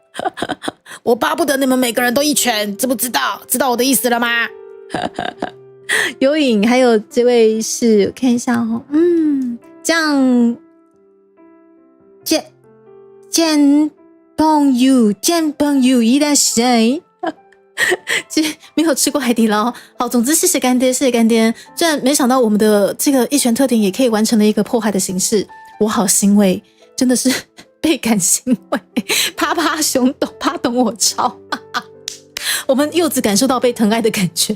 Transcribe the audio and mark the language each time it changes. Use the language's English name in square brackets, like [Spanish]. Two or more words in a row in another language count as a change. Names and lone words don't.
[Chinese] 我巴不得你们每个人都一拳，知不知道？知道我的意思了吗？有影，还有这位是，我看一下这样见朋友いらっしゃい。没有吃过海底捞。好，总之谢谢干爹，谢谢干爹。居然没想到我们的这个一拳特点也可以完成了一个迫害的形式，我好欣慰，真的是倍感欣慰。趴趴熊懂我超，我们柚子感受到被疼爱的感觉。